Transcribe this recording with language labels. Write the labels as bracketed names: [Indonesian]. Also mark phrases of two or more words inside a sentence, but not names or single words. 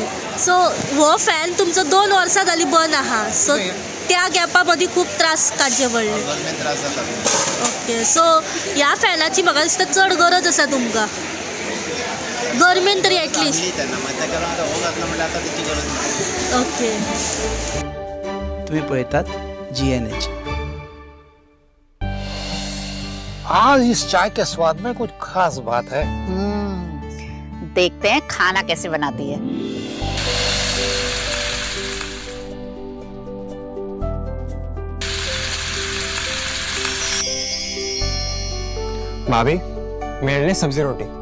[Konkani] सो हो फॅन तुमचो 2 वर्सां जालीं बंद आहा, सो त्या गॅपा मदीं खूब त्रास काडचे पडले? गरमेन त्रास जाता। ओके, सो ह्या फॅनाची म्हाका दिसता चड गरज आसा तुमकां गरमेन तरी एटलिस्ट? तेन्ना मागीर तेका लागून आतां हो घातला म्हणल्यार आतां तेची गरज ना। ओके, तुम्ही पळतात GNH। [Hindi] आज इस चाय के स्वाद में कुछ खास बात है। देखते हैं खाना कैसे बनाती है। भाभी मेरे लिए सब्जी रोटी।